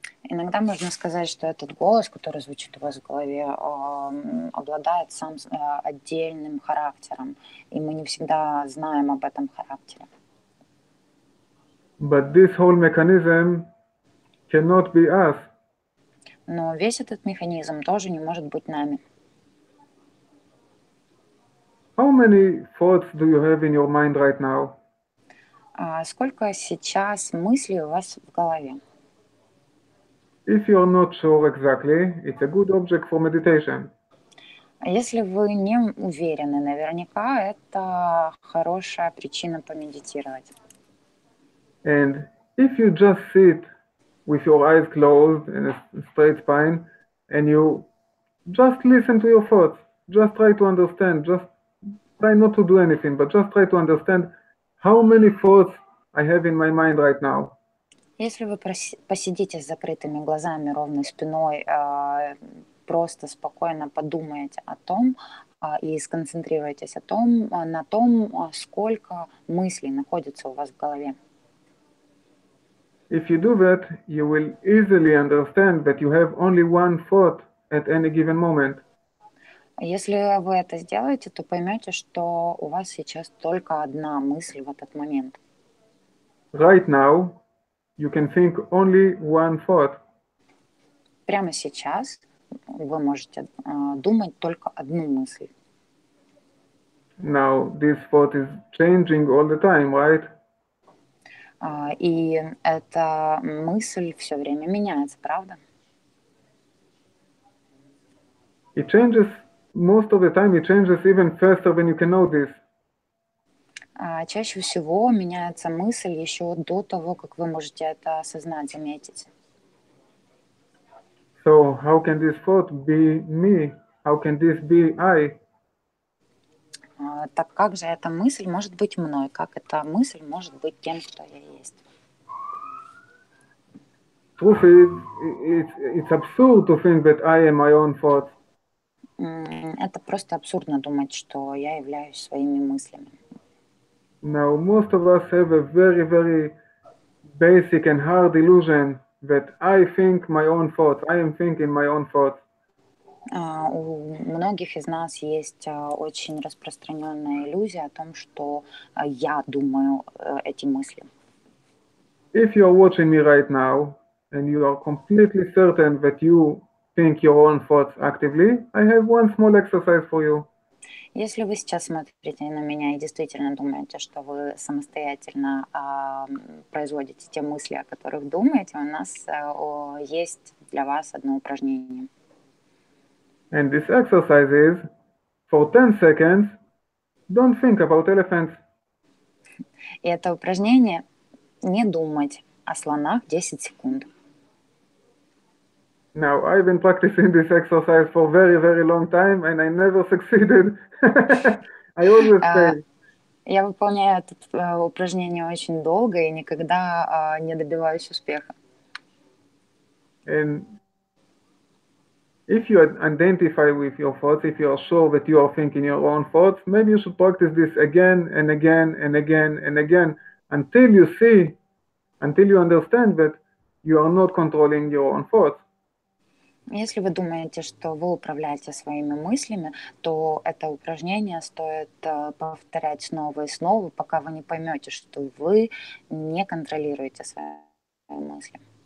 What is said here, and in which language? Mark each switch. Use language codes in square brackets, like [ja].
[ru] Иногда можно сказать, что этот голос, который звучит у вас в голове, обладает сам отдельным характером, и мы не всегда знаем об этом характере. [en] But this whole mechanism cannot be us. [ru] Но весь этот механизм тоже не может быть нами. [en] How many thoughts do you have in your mind right now? [ru] Сколько сейчас мыслей у вас в голове? [en] If you're not sure exactly, it's a good object for meditation. [ru] Если вы не уверены, наверняка это хорошая причина помедитировать. [en] And if you just sit with your eyes closed and a straight spine, and you just listen to your thoughts, just try to understand, just try not to do anything, but just try to understand how many thoughts I have in my mind right now. [ru] Если вы посидите с закрытыми глазами, ровной спиной, просто спокойно подумаете о том и сконцентрируйтесь на том, сколько мыслей находится у вас в голове. [en] If you do that, you will easily understand that you have only one thought at any given moment. [ru] Если вы это сделаете, то поймете, что у вас сейчас только одна мысль в этот момент. [en] Right now, you can think only one thought. [ru] Прямо сейчас вы можете думать только одну мысль. [en] Now, this thought is changing all the time, right? [ru] И эта мысль все время меняется, правда? [en] It changes most of the time. It changes even faster than you can notice. [ru] Чаще всего меняется мысль еще до того, как вы можете это осознать, заметить. [en] So how can this thought be me? How can this be I? [ru] Так как же эта мысль может быть мной? Как эта мысль может быть тем, кто я есть? [en] Truth is, it's absurd to think that I am my own thoughts. [ru] Это просто абсурдно думать, что я являюсь своими мыслями. [en] Now, most of us have a very, very basic and hard illusion that I think my own thoughts. I am thinking my own thoughts. [ru] У многих из нас есть очень распространенная иллюзия о том, что я думаю эти мысли. [en] If you are watching me right now and you are completely certain that you think your own thoughts actively, I have one small exercise for you. [ru] Если вы сейчас смотрите на меня и действительно думаете, что вы самостоятельно производите те мысли, о которых думаете, у нас есть для вас одно упражнение. [en] And this exercise is, for 10 seconds, don't think about elephants. [ru] И это упражнение не думать о слонах 10 секунд. [en] Now, I've been practicing this exercise for very, very long time, and I never succeeded. I always fail. [ru] Я выполняю это упражнение очень долго и никогда не добиваюсь успеха. [en] And if you identify with your thoughts, if you are sure that you are thinking your own thoughts, maybe you should practice this again and again and again and again until you see, until you understand that you are not controlling your own thoughts. [ru] Если вы думаете, что вы управляете своими мыслями, то это упражнение стоит повторять снова и снова, пока вы не поймете, что вы не контролируете свои мысли.